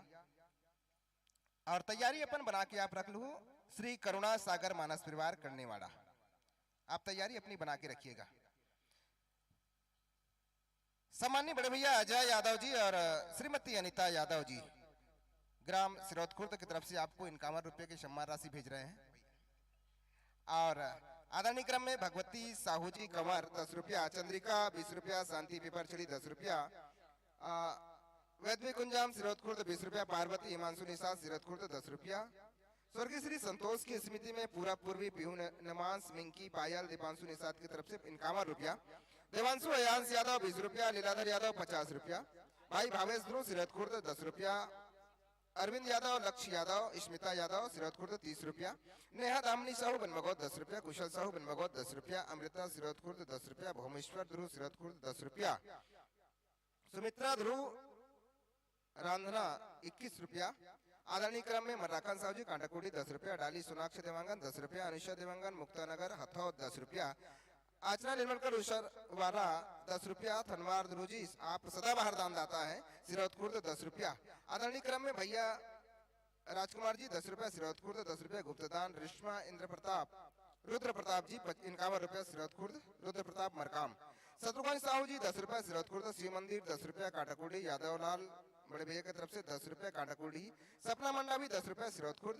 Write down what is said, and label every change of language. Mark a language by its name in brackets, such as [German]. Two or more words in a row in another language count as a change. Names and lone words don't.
[Hindi] और तैयारी अपन बना के आप रख लो श्री करुणा सागर मानस परिवार करने वाला, आप तैयारी अपनी बना के रखिएगा। सम्मानीय बड़े भैया अजय यादव जी और श्रीमती अनीता यादव जी ग्राम सिरौद खुर्द की तरफ से आपको 51 रुपए की सम्मान राशि भेज रहे हैं। और आदरणीय क्रम में भगवती साहू जी कंवर 10 रुपया, चंद्रिका 20 रुपया, शांति पीपरछड़ी 10 रुपया, वैद्य कुंजाम सिरौद खुर्द 20 रुपया, पार्वती हिमांशु निषाद सिरौद खुर्द 10 रुपया, स्वर्गीय श्री संतोष की स्मृति में पूरा पूर्वी पीहू नमांस मिंकी पायल दीपांशु निषाद की तरफ से 51 रुपया, देवांशु अयांश यादव 20 रुपया, लीलाधर यादव 50 रुपया, भाई भावेश ध्रुव सिरौद खुर्द 10 रुपया, अरविंद यादव, लक्ष्य यादव, स्मिता यादव सिरौद खुर्द 30 रुपया, नेहा दामनी साहू बनमगौत 10 रुपया, कुशल साहू बनमगौत 10 रुपया, अमृता सिरौद खुर्द 10 रुपया, भौमेश्वर ध्रुव सिरौद खुर्द 10 रुपया, सुमित्रा ध्रुव रांधना 21 रुपया, आदरणीय क्रम में मर्राखन साहू जी कांटाकुटी 10 रुपया, डाली सोनाक्षी देवांगन 10 रुपया, अनिशा देवांगन मुक्तानगर हथौद 10 रुपया, आचरा निर्मलकर उसरवाला 10 रुपया। धनवार द्रोजी आप सदाबहार दानदाता है, सिरौत खुर्द 10 रुपया। आदरणीय क्रम में भैया राजकुमार जी 10 रुपया, सिरौत खुर्द 10 रुपया गुप्तदान। रिश्मा इंद्र प्रताप रुद्र प्रताप जी 51 रुपया, सिरौत खुर्द रुद्र प्रताप मरकाम। शत्रुघ्न साहू जी 10 रुपया, सिरौत खुर्द। शिव मंदिर 10 रुपया काटाकुड़ी। यादव लाल बड़े भैया की तरफ से 10 रुपया काटाकुड़ी। सपना मंडा भी 10 रुपया, सिरौत खुर्द।